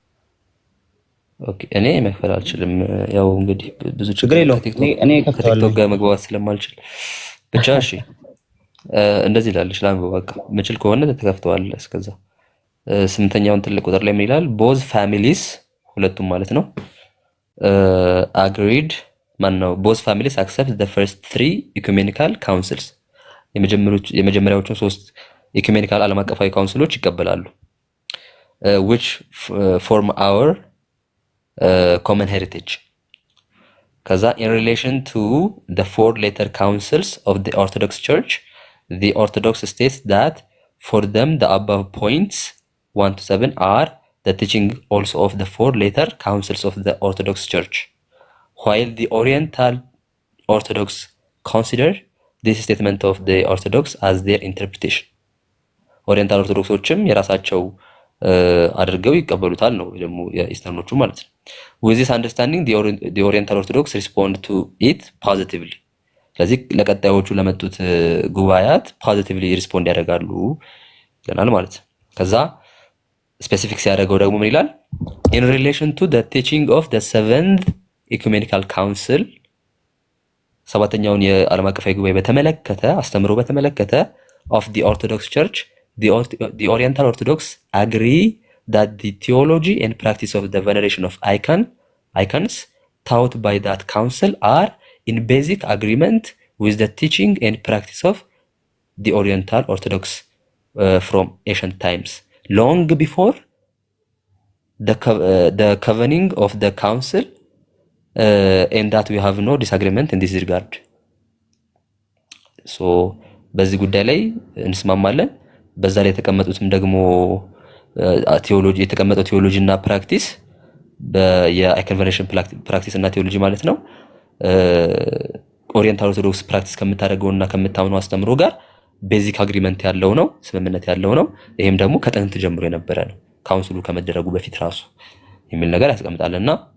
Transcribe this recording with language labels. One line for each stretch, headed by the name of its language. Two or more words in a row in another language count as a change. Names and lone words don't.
Amharic: ኦኬ እኔ መክፈል አልችልም። ያው እንግዲህ ብዙ ችግር የለውም እኔ ከፍተዋለሁ ጋር መግባባት ስለማልችል ብቻ እሺ እንደዚህ ይላል። ላንብበው በቃ ምችል ከሆነ ተከፍተዋል። እስከዛ 8ኛውን ትልቅ ቁጥር ላይ ምን ይላል?
English: both families
Amharic: ሁለቱም ማለት ነው
English: agreed both families accept the first 3 ecumenical councils
Amharic: የመጀመሪያዎቹን 3 ኢኩሜኒካል ዓለም አቀፋዊ ካውንስሎች ይቀበላሉ።
English: which form our common heritage. ከዛ in relation to the 4 later councils of the Orthodox Church, the Orthodox states that for them the above points 1 to 7 are the teaching also of the 4 later councils of the Orthodox Church, while the Oriental Orthodox consider this statement of the Orthodox as their interpretation.
Amharic: ኦሪየንታል ኦርቶዶክሶችም የራሳቸው አድርገው ይቀበሉታል ነው ደግሞ የኢስተርኖቹ ማለት ነው።
English: with this understanding the Oriental Orthodox respond to it positively.
Amharic: ስለዚህ ለቀጣዮቹ ለመጡት ጉባኤያት
English: positively respond
Amharic: ያደርጋሉ ይላል ማለት ነው። ከዛ ስፔሲፊክ ሲያደርገው ደግሞ ምን ይላል?
English: in relation to the teaching of the 7th ecumenical council,
Amharic: ሰባተኛውን የዓለም አቀፋዊ ጉባኤ በተመለከተ አስተምሮ በተመለከተ
English: of the Orthodox Church, the Oriental Orthodox agree that the theology and practice of the veneration of icons taught by that council are in basic agreement with the teaching and practice of the Oriental Orthodox from ancient times, long before the convening of the council, and that we have no disagreement in this regard.
Amharic: So በዚህ ጉዳይ ላይ እንስማማለን። በዛ ላይ የተቀመጡትም ደግሞ ቴዎሎጂ የተቀመጠው ቴዎሎጂ እና ፕራክቲስ
English: of icon veneration practice
Amharic: እና ቴዎሎጂ ማለት ነው ኦሪየንታል ኦርቶዶክስ ፕራክቲስ ከምታደርገውና ከምታምነው አስተምሮ ጋር
English: basic agreement
Amharic: ያለው ነው፣ ስምምነት ያለው ነው። ይሄም ደግሞ ከጥንት ጀምሮ የነበረ ነው ካውንስሉ ከመደረጉ በፊት ራሱ የሚል ነገር ያስቀምጣልና